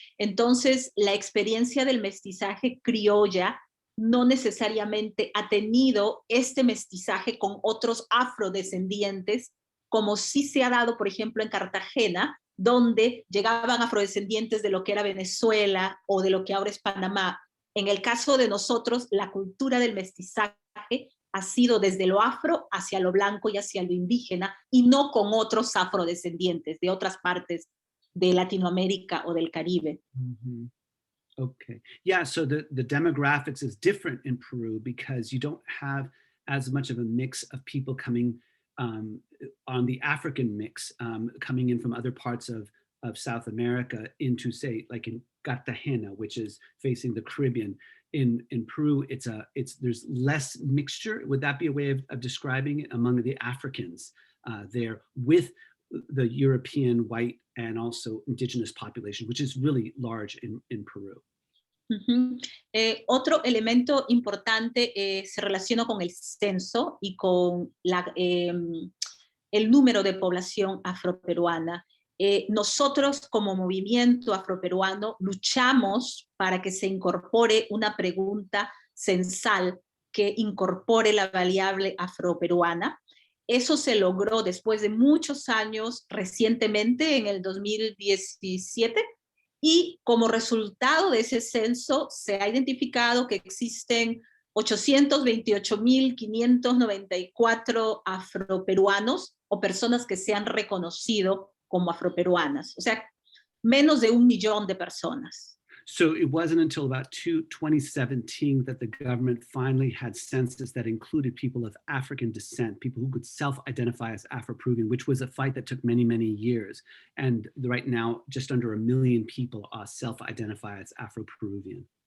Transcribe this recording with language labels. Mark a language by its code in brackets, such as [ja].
[es] Entonces, la experiencia del mestizaje criolla no necesariamente ha tenido este mestizaje con otros afrodescendientes, como sí se ha dado, por ejemplo, en Cartagena, donde llegaban afrodescendientes de lo que era Venezuela o de lo que ahora es Panamá. En el caso de nosotros, la cultura del mestizaje ha sido desde lo afro hacia lo blanco y hacia lo indígena, y no con otros afrodescendientes de otras partes de Latinoamérica o del Caribe. Mm-hmm. Okay. [en] Yeah, so the demographics is different in Peru because you don't have as much of a mix of people coming on the African mix, coming in from other parts of South America into, say, like in Cartagena, which is facing the Caribbean. In Peru, there's less mixture. Would that be a way of describing it among the Africans there with the European white and also indigenous population, which is really large in Peru? Uh-huh. [es] Otro elemento importante se relaciona con el censo y con el número de población afroperuana. Nosotros como movimiento afroperuano luchamos para que se incorpore una pregunta censal que incorpore la variable afroperuana. Eso se logró después de muchos años, recientemente en el 2017, y como resultado de ese censo se ha identificado que existen 828.594 afroperuanos o personas que se han reconocido como afroperuanas, o sea, menos de 1 millón de personas. [en] So it wasn't until about 2017 that the government finally had census that included people of African descent, people who could self-identify as Afro-Peruvian, which was a fight that took many, many years. And right now, just under 1 million people self-identify as Afro-Peruvian.